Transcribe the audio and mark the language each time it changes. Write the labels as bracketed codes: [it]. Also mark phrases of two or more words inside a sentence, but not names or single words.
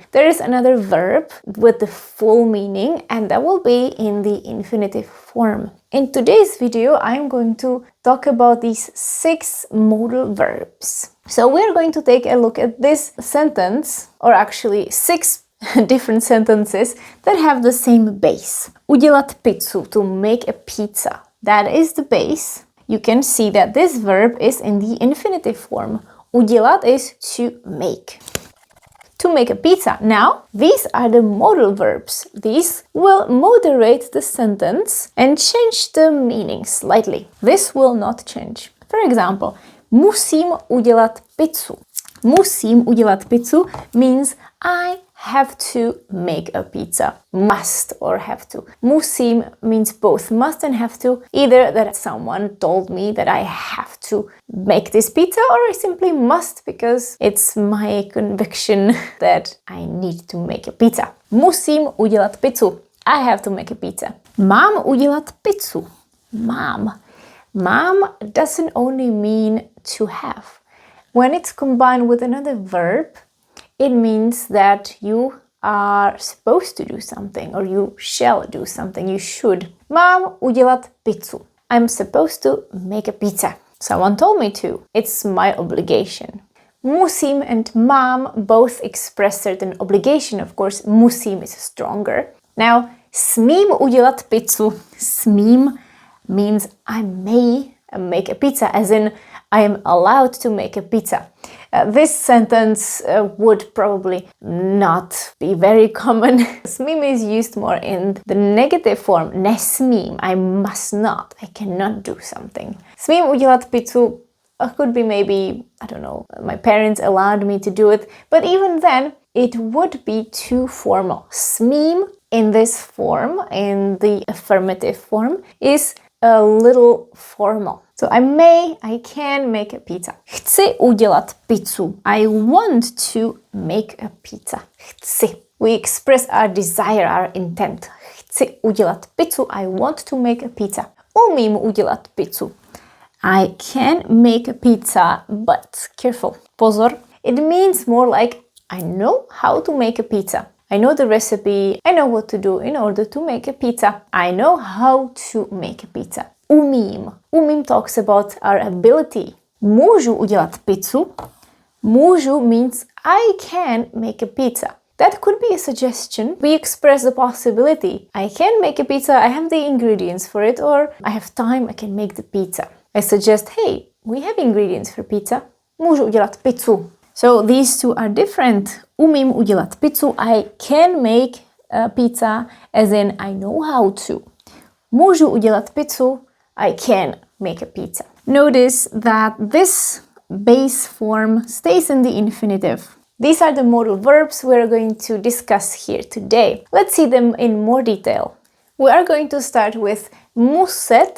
[en] There is another verb with the full meaning, and that will be in the infinitive form. In today's video, I'm going to talk about these 6 modal verbs. So we're going to take a look at this sentence, or actually 6 different sentences that have the same base. [cs] Udělat pizzu, [en] to make a pizza. That is the base. You can see that this verb is in the infinitive form. Udělat is to make. To make a pizza. Now, these are the modal verbs. These will moderate the sentence and change the meaning slightly. This will not change. For example, [cs] musím udělat pizzu. Musím udělat pizzu [en] means I have to make a pizza. Must or have to. Musím means both must and have to. Either that someone told me that I have to make this pizza, or I simply must because it's my conviction that I need to make a pizza. [cs] Musím udělat pizzu. [en] I have to make a pizza. [cs] Mám udělat pizzu. Mám. [en] Mám doesn't only mean to have. When it's combined with another verb, it means that you are supposed to do something, or you shall do something, you should. [cs] Mám udělat pizzu. [en] I'm supposed to make a pizza. Someone told me to. It's my obligation. Musím and mám both express certain obligation. Of course, musím is stronger. Now, [cs] smím udělat pizzu. [en] Smím means I may make a pizza, as in I am allowed to make a pizza. This sentence would probably not be very common. Smím is used more in the negative form. Nesmím, I must not, I cannot do something. [cs] Smím udělat pizzu [en] could be maybe, I don't know, my parents allowed me to do it, but even then it would be too formal. Smím in this form, in the affirmative form, is a little formal. So I can make a pizza. [cs] Chci udělat pizzu. [en] I want to make a pizza. Chci. We express our desire, our intent. [cs] Chci udělat pizzu. [en] I want to make a pizza. [cs] Umím udělat pizzu. [en] I can make a pizza, but careful. [cs] Pozor. [en] It means more like I know how to make a pizza. I know the recipe, I know what to do in order to make a pizza. I know how to make a pizza. [cs] Umím. [en] Umím talks about our ability. [cs] Můžu udělat pizzu. [en] Můžu means I can make a pizza. That could be a suggestion. We express the possibility. I can make a pizza, I have the ingredients for it, or I have time, I can make the pizza. I suggest, hey, we have ingredients for pizza. [cs] Můžu udělat pizzu. [en] So these two are different. [cs] Umím udělat pizzu. [en] I can make a pizza, as in I know how to. [cs] Můžu udělat pizzu. [en] I can make a pizza. Notice that this base form stays in the infinitive. These are the modal verbs we are going to discuss here today. Let's see them in more detail. We are going to start with muset.